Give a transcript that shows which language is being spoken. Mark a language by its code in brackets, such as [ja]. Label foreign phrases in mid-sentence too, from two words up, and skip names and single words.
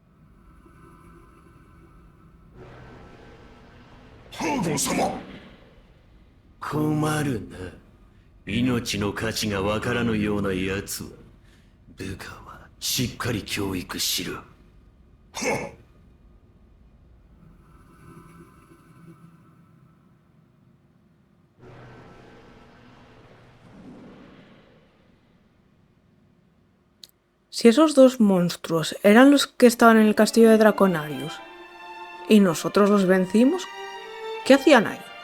[ja] ハーゴン様、困るな。命の価値がわからぬような奴は、部下はしっかり教育しろ。 [es] Si esos dos monstruos eran los que estaban en el castillo de Draconarius y nosotros los vencimos, ¿qué hacían ahí?